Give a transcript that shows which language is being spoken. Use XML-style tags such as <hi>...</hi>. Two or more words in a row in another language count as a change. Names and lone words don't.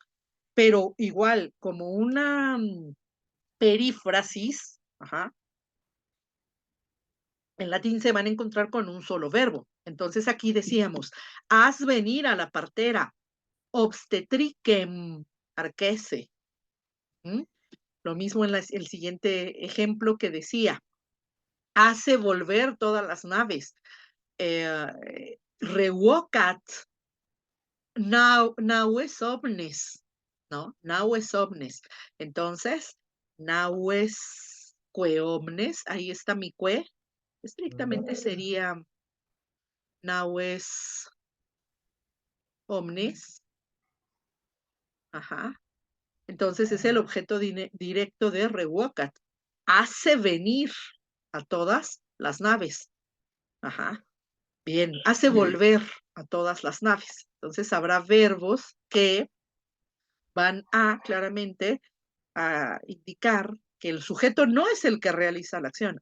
<es>Pero igual, como una perífrasis, en latín se van a encontrar con un solo verbo. Entonces aquí decíamos, haz venir a la partera,</es> <la>obstetricem arquese.</la> <es>Lo mismo en el siguiente ejemplo que decía, hace volver todas las naves.</es> <la>Revocat naues omnes, ¿no? Naues omnes.</la> <es>Entonces,</es> <la>naues que omnes,</la> <es>ahí está mi que, estrictamente sería</es> <la>naues omnes.</la> <es>Entonces es el objeto directo de revocat. Hace venir a todas las naves. Bien, hace volver a todas las naves. Entonces habrá verbos que van a claramente a indicar que el sujeto no es el que realiza la acción.</es>